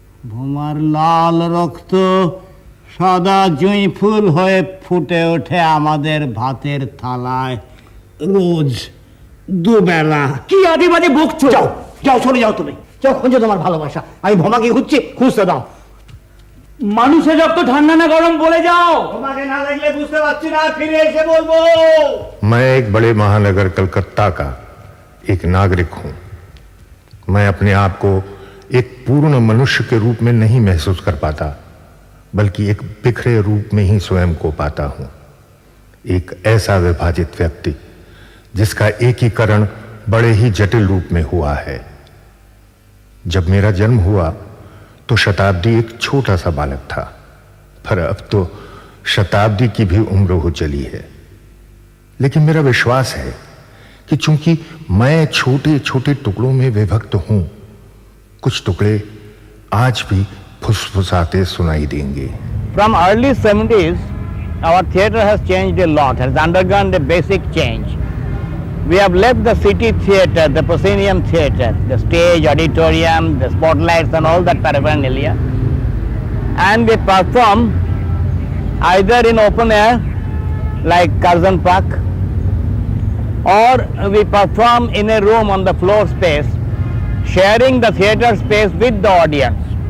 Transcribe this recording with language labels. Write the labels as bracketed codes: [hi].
[bn] Vomer লাল রক্ত সাদা জুঁই ফুল হয়ে ফুটে ওঠে আমাদের ভাতের থালায় রোজ দুবেলা। কি আজে বাজে বকছো? যাও যাও, চলে যাও তুমি, যাও খুঁজে তোমার ভালোবাসা। আমি ভোমাকে খুঁজছি, খুঁজতে দাও। মানুষের রক্ত ঠান্ডা না গরম বলে যাও। তোমাকে না দেখলে বুঝতে পারছি না, ফিরে এসে বলবো। [hi] मैं एक बड़े महानगर कलकत्ता का एक नागरिक हूं। मैं अपने आप को एक पूर्ण मनुष्य के रूप में नहीं महसूस कर पाता, बल्कि एक बिखरे रूप में ही स्वयं को पाता हूं। एक ऐसा विभाजित व्यक्ति जिसका एकीकरण बड़े ही जटिल रूप में हुआ है। जब मेरा जन्म हुआ तो शताब्दी एक छोटा सा बालक था, पर अब तो शताब्दी की भी उम्र हो चली है। लेकिन मेरा विश्वास है कि चूंकि मैं छोटे छोटे टुकड़ों में विभक्त हूं, कुछ टुकड़े आज भी फुसफुसाते सुनाई देंगे। [en] From early 70s, our theatre has changed a lot, has undergone a basic change. We have left the city theatre, the proscenium theatre, the stage, auditorium, the spotlights and all that paraphernalia, and we perform either in open air like Curzon Park, or we perform in a room on the floor space, sharing the theatre space with the audience.